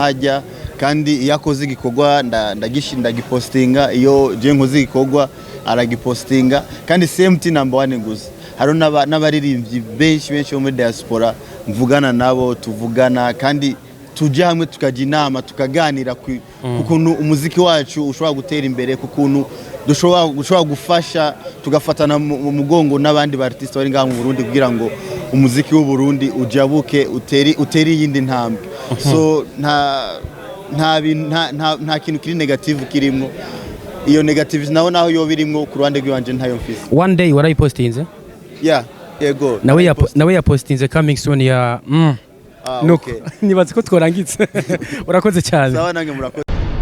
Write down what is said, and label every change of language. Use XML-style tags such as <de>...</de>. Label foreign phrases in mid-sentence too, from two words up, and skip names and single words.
<rn>hajya kandi yakoze igikorwa ndagipostinga iyo je nkoze igikorwa aragipostinga kandi MT number 1 gusa haro n'abaririmbyi benshi bo muri diaspora mvugana nabo tuvugana kandi tujya hamwe tukajya inama tukaganira kukuntu umuziki wacu ushobora gutera imbere kukuntu dushobora gufasha tugafatana mu mugongo n'abandi bartiste bari ngaha mu Burundi kugira ngo umuziki w'u Burundi ujabuke uteri yindi ntambwe. So nta kintu kiri negative kirimo. Iyo negative naho yo birimo ku ruhande rw'iwanje ntayo mfise.</rn> <en>One day</en> <rn>warayipostinze? Yego. Nawe yapostinze</rn> <en>coming soon</en> <rn>ya okay. Nibaze ko tworangitse. Urakoze cyane. Sawa nange murakoze.</rn>